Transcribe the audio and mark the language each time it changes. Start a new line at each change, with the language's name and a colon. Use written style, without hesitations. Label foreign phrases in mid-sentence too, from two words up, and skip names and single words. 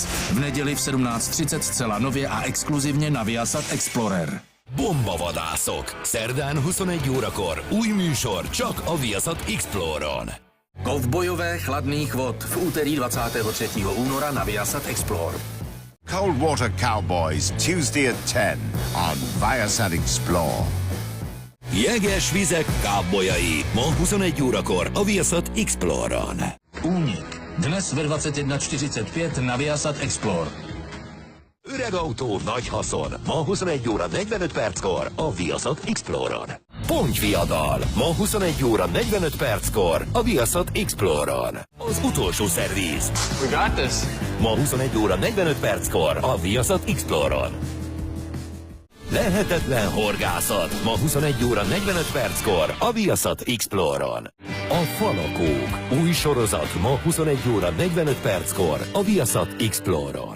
Czech: V neděli v 17:30 zcela nově a exkluzivně na Viasat Explorer.
Hungarian: Bombavadászok! Szerdán 21 órakor új műsor csak a Viasat Exploron.
Czech: Kovbojové chladných vod v úterý 23. února na Viasat Explore.
English: Cold Water Cowboys, Tuesday at 10 on Viasat Explore.
Hungarian: Jeges vizek kábolyai, ma 21 órakor a Viasat Exploron.
Czech: Únik. Dnes ve 21:45 na Viasat Explore.
Hungarian: Öreg autó, nagy haszon. Ma 21 óra 45 perckor a Viasat Exploron. Pontyviadal. Ma 21 óra 45 perckor a Viasat Exploron. Az utolsó szerviz.
English: We got this.
Hungarian: Ma 21 óra 45 perckor a Viasat Exploron. Lehetetlen horgászat. Ma 21 óra 45 perckor a Viasat Exploron. A Falakók. Új sorozat ma 21 óra 45 perckor a Viasat Exploron.